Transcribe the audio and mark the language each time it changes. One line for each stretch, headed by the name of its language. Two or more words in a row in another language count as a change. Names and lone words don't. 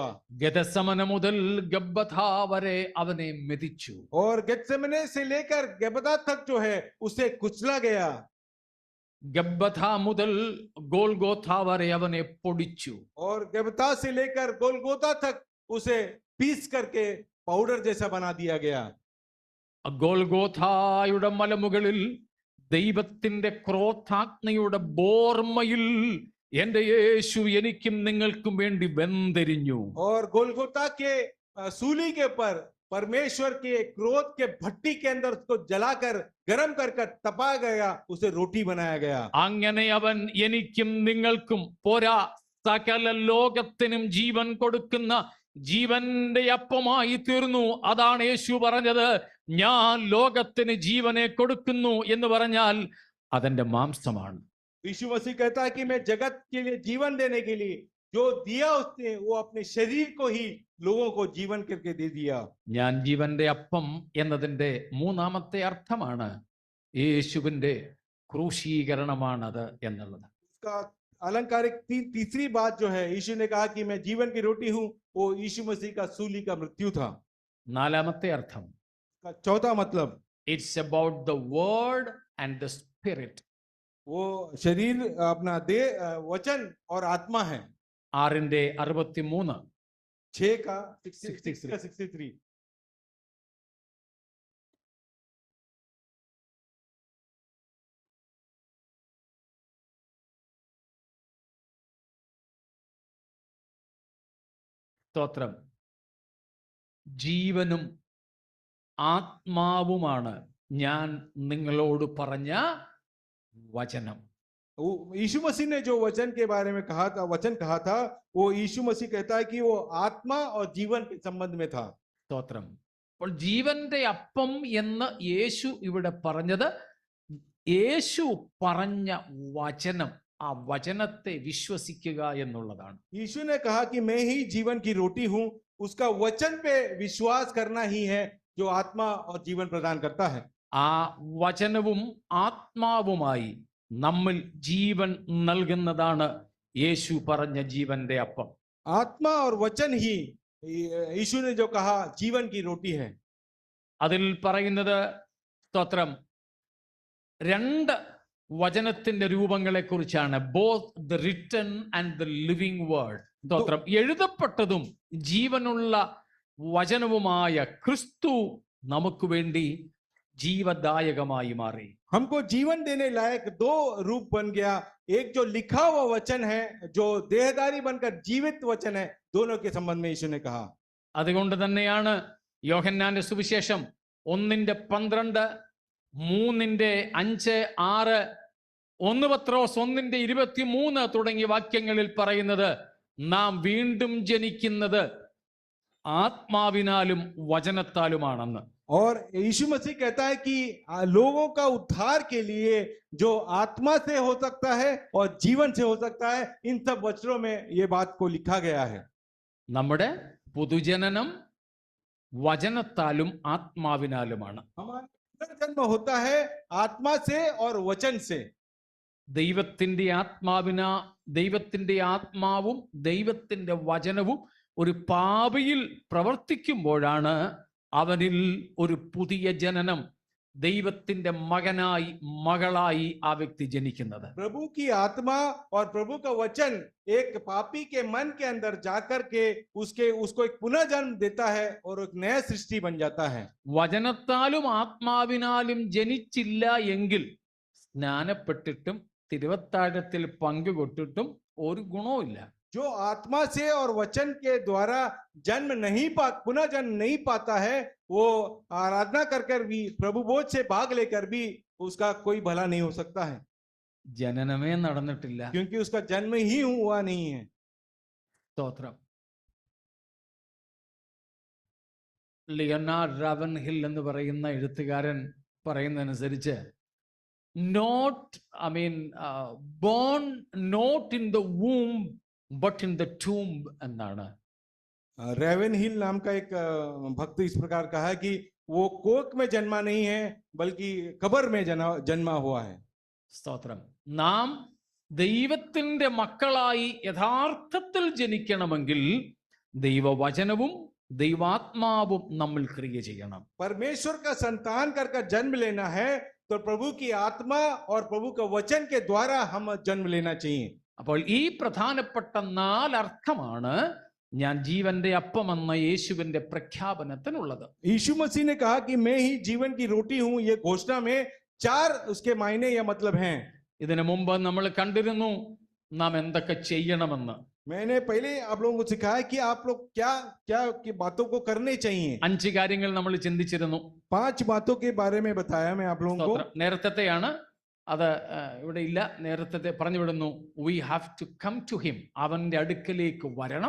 Malayalam: ഗെത്സമന മുതൽ ഗബ്ബഥ വരെ അവനെ മെതിച്ചു.
Hindi: और गेत्सेमने से लेकर गब्बता तक जो है उसे कुचला गया
Malayalam: ഗബ്ബഥ മുതൽ ഗോൽഗോഥ വരെ അവനെ പൊടിച്ചു.
Hindi: और गब्बता से लेकर गोलगोता तक उसे पीस करके पाउडर जैसा बना दिया गया
Malayalam: ഗോൽഗോഥായുടെ മലമുകളിൽ ദൈവത്തിന്റെ ക്രോധാഗ്നിയുടെ ബോർമയിൽ എന്റെ യേശു എനിക്കും നിങ്ങൾക്കും വേണ്ടി വെന്തെരിഞ്ഞു.
Hindi: और गोलगोता के सूली के ऊपर परमेश्वर के क्रोध के भट्टी के अंदर उसको जलाकर गर्म कर तपाया गया उसे रोटी बनाया गया
Malayalam: അങ്ങനെ അവൻ എനിക്കും നിങ്ങൾക്കും പോരാ സകല ലോകത്തിനും ജീവൻ കൊടുക്കുന്ന ജീവന്റെ അപ്പമായി തീർന്നു. അതാണ് യേശു പറഞ്ഞത്, ഞാൻ ലോകത്തിന് ജീവനെ കൊടുക്കുന്നു എന്ന് പറഞ്ഞാൽ അതെന്റെ മാംസമാണ്.
Hindi: यीशु मसीह कहता है कि मैं जगत के लिए जीवन देने के लिए जो दिया उसने वो अपने शरीर को ही लोगों को जीवन करके दे दिया
Malayalam: ഞാൻ ജീവന്റെ അപ്പം എന്നതിന്റെ മൂന്നാമത്തെ അർത്ഥമാണ് യേശുവിന്റെ ക്രൂശീകരണമാണത് എന്നുള്ളത്.
Hindi: उसका अलंकारिक तीसरी बात जो है यीशु ने कहा कि मैं जीवन की रोटी हूं वो यीशु मसीह का सूली का मृत्यु था.
Malayalam: നാലാമത്തെ അർത്ഥം
Hindi: का चौथा मतलब
English: It's about the Word and the Spirit.
Hindi: वो शरीर अपना देह वचन और आत्मा है.
Malayalam: 6:63
Hindi: 6 का 63
Malayalam: സ്തോത്രം. ജീവനും ആത്മാവുമാണ് ഞാൻ നിങ്ങളോട് പറഞ്ഞ വചനം.
Hindi: यीशु मसीह ने जो वचन के बारे में कहा था वो यीशु मसीह कहता है कि वो आत्मा और जीवन के संबंध में था.
Malayalam: സ്തോത്രം. അപ്പോൾ ജീവന്റെ അപ്പം എന്ന് യേശു ഇവിടെ പറഞ്ഞത് യേശു പറഞ്ഞ വചനം, ആ വചനത്തെ വിശ്വസിക്കുക എന്നുള്ളതാണ്.
Hindi: यीशु ने कहा कि मैं ही जीवन की रोटी हूं, उसका वचन पे विश्वास करना ही है जो आत्मा और जीवन प्रदान करता है.
Malayalam: ആ വചനവും ആത്മാവുമായി നമ്മിൽ ജീവൻ നൽകുന്നതാണ് യേശു പറഞ്ഞ ജീവന്റെ അപ്പം.
Hindi: आत्मा और वचन ही यीशु ने जो कहा जीवन की रोटी है.
Malayalam: അതിൽ പറയുന്നത് സ്തോത്രം രണ്ട് വചനത്തിന്റെ രൂപങ്ങളെ കുറിച്ചാണ്.
English: Both the written and the living Word. സ്തോത്രം.
Malayalam: എഴുതപ്പെട്ടതും ജീവനുള്ള വചനവുമായ ക്രിസ്തു നമുക്ക് വേണ്ടി ജീവദായകമായി മാറി.
Hindi: हमको जीवन देने लायक दो रूप बन गया. एक जो लिखा हुआ वचन है जो देहधारी बनकर जीवित वचन है, दोनों के संबंध में यीशु ने कहा.
Malayalam: അതുകൊണ്ട് തന്നെയാണ് യോഹന്നാന്റെ സുവിശേഷം 1:12, 3:5, 6, 1 പത്രോസ് 1:23 തുടങ്ങിയ വാക്യങ്ങളിൽ പറയുന്നത് നാം വീണ്ടും ജനിക്കുന്നത് ആത്മാവിനാലും വചനത്താലുമാണെന്ന്.
Hindi: और यीशु मसीह कहता है कि लोगों का उद्धार के लिए जो आत्मा से हो सकता है और जीवन से हो सकता है, इन सब वचनों में ये बात को लिखा गया है.
Malayalam: നമ്മുടെ പുതുജനനം വചനത്താലും ആത്മാവിനാലുമാണ്.
Hindi: हमारा पुनर्जन्म होता है आत्मा से और वचन से.
Malayalam: ദൈവത്തിന്റെ ആത്മാവും ദൈവത്തിന്റെ വചനവും ഒരു പാപിയിൽ പ്രവർത്തിക്കുമ്പോഴാണ് അവനിൽ ഒരു പുതിയ ജനനം, ദൈവത്തിന്റെ മകനായി മകളായി ആ വ്യക്തി ജനിക്കുന്നത്.
Hindi: प्रभु की आत्मा और प्रभु का वचन एक पापी के मन के अंदर जाकर के उसको एक पुनर्जन्म देता है और एक नया सृष्टि बन जाता है.
Malayalam: വചനത്താലും ആത്മാവിനാലും ജനിച്ചില്ല എങ്കിൽ സ്നാനപ്പെട്ടിട്ടും തിരുവത്താഴത്തിൽ പങ്കുകൊട്ടിട്ടും ഒരു ഗുണവുമില്ല.
Hindi: जो आत्मा से और वचन के द्वारा पुनः जन्म नहीं पाता है, वो आराधना कर भी प्रभु बोझ से भाग लेकर भी उसका कोई भला नहीं हो सकता है,
Malayalam: ജനനമേ നടന്നിട്ടില്ല.
Hindi: क्योंकि उसका जन्म ही हुआ नहीं है.
Malayalam: സ്തോത്രം. ലിയനാർഡ് റാവൻഹിൽ എന്ന് പറയുന്ന എഴുത്തുകാരൻ പറയുന്നതനുസരിച്ച്
English: born not in the womb but in the tomb
Malayalam: എന്നാണ്.
Hindi: रेवन हिल नाम का एक भक्त इस प्रकार कहा है कि वो कोक में जन्मा नहीं है बल्कि कब्र में जन्मा हुआ है।
Malayalam: സ്തോത്രം. നാം ദൈവത്തിന്റെ മക്കളായി യഥാർത്ഥത്തിൽ ജനിക്കണമെങ്കിൽ ദൈവവചനവും ദൈവാത്മാവും നമ്മൾ ക്രിയ ചെയ്യണം.
Hindi: परमेश्वर का संतान कर जन्म लेना है तो प्रभु की आत्मा और प्रभु का वचन के द्वारा हम जन्म लेना चाहिए।
Malayalam: അപ്പോൾ ഈ പ്രധാനപ്പെട്ട 4 അർത്ഥമാണ് ഞാൻ ജീവന്റെ അപ്പമെന്ന യേശുവിന്റെ പ്രഖ്യാപനത്തിനുള്ളത്.
Hindi: यीशु मसीह ने कहा कि मैं ही जीवन की रोटी हूं, ये घोषणा में 4 उसके मायने या मतलब हैं।
Malayalam: ഇതിനു മുമ്പ് നമ്മൾ കണ്ടിരുന്നു നാം എന്തൊക്കെ ചെയ്യണമെന്ന്.
Hindi: मैंने पहले आप लोगों को सिखाया कि आप लोग क्या क्या की बातों को करने चाहिए।
Malayalam: 5 കാര്യങ്ങൾ നമ്മൾ ചിന്തിച്ചിരുന്നു.
Hindi: 5 बातों के बारे में बताया मैं आप लोगों को।
Malayalam: നേരത്തെയാണ് അത് ഇവിടെ ഇല്ല. നേരത്തെ പറഞ്ഞു വിടുന്നു.
English: We have to come to him.
Malayalam: അവന്റെ അടുക്കലേക്ക് വരണം.